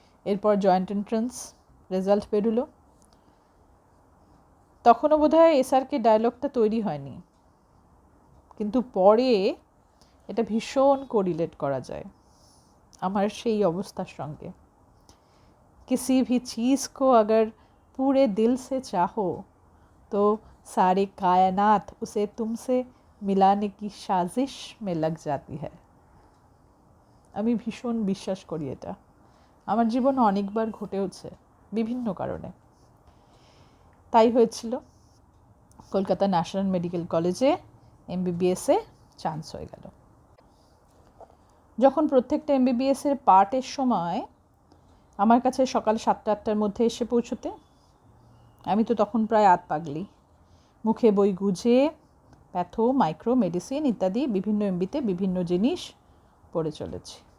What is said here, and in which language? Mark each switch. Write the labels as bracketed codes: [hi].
[bn] এরপর joint entrance result বেরোলো। তখনও বোধহয় এসআরকে ডায়লগটা তৈরি হয়নি, কিন্তু পরে এটা ভীষণ কোরিলেট করা যায় আমার সেই অবস্থার সঙ্গে। [hi] किसी भी चीज़ को अगर पूरे दिल से चाहो तो सारे कायनात उसे तुमसे मिलाने की साजिश में लग जाती है। [bn] আমি ভীষণ বিশ্বাস করি এটা। আমার জীবনে অনেকবার ঘটেওছে বিভিন্ন কারণে। তাই হয়েছিল, কলকাতা ন্যাশনাল মেডিকেল কলেজে এমবিবিএসে চান্স হয়ে গেল। যখন প্রত্যেকটা এমবিবিএসের পার্টের সময় আমার কাছে সকাল 7টা-8টার মধ্যে এসে পৌঁছতে, আমি তো তখন প্রায় আত পাগলি, মুখে বই গুজে প্যাথো, মাইক্রো, মেডিসিন ইত্যাদি বিভিন্ন এমবিতে বিভিন্ন জিনিস পড়ে চলেছি।